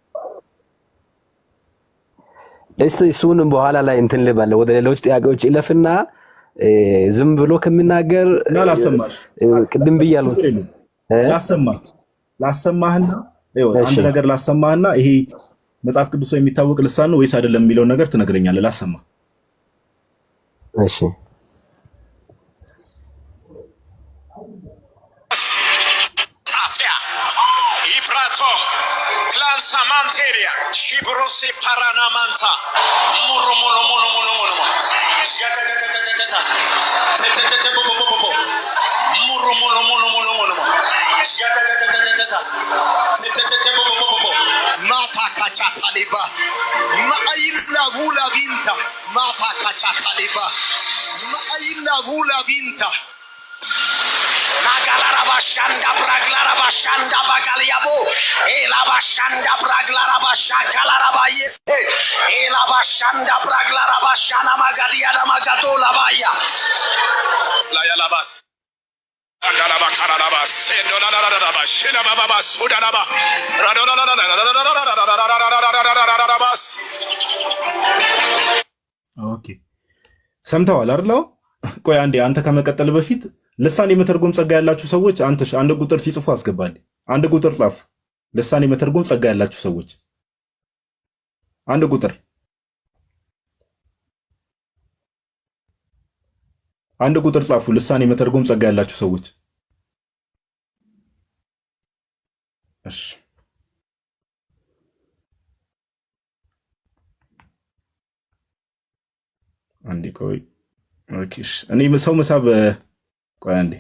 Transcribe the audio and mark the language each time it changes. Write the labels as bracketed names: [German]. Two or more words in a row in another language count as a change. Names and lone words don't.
[Amharic] እስቲ እሱን በኋላ ላይ እንትን ልበል። ወደ ሌሎች ጥያቄዎች ይለፍና ዝም ብሎ ከሚናገር ላሰማሽ ቅድም ብያለሁ። ላሰማህና አንድ ነገር ላሰማህና ይሄ መጽሐፍ ቅዱስ ላይ የሚታወቅ ልሳን ነው ወይስ አይደለም የሚለውን ነገር ትነግረኛለህ። ላሰማ። እሺ Samanteria, Shibrose Paranamanta, Muru Muru Muru Muru Muru, Yatatatata, Muru Muru Muru Muru Muru, Yatatatata, Mata Kachataliba, Maila Vula Vinta, Mata Kachataliba, Maila Vula Vinta. Nagalara bashanda braglara bashanda bagaliabo. Ela bashanda braglara bashakalara baye. Ela bashanda braglara bashana magadia da magatola baya. La yalabas. Andalaba karalabas. Endolalabas. Shilababa sudanaba. Radolalalalabas. ኦኬ ሰምተዋል አይደል? ቆይ አንዴ አንተ ከመቀጠል በፊት ልሳን የመተርጎም ጸጋ ያላችሁ ሰዎች አንድ ቁጥር ሲጽፉ አስገባልኝ። አንድ ቁጥር ጻፉ። ልሳን የመተርጎም ጸጋ ያላችሁ ሰዎች አንድ ቁጥር ጻፉ። ልሳን የመተርጎም ጸጋ ያላችሁ ሰዎች እሺ አንዴ ቆይ ኦኬ እኔ ሰው መሳብ ቆይ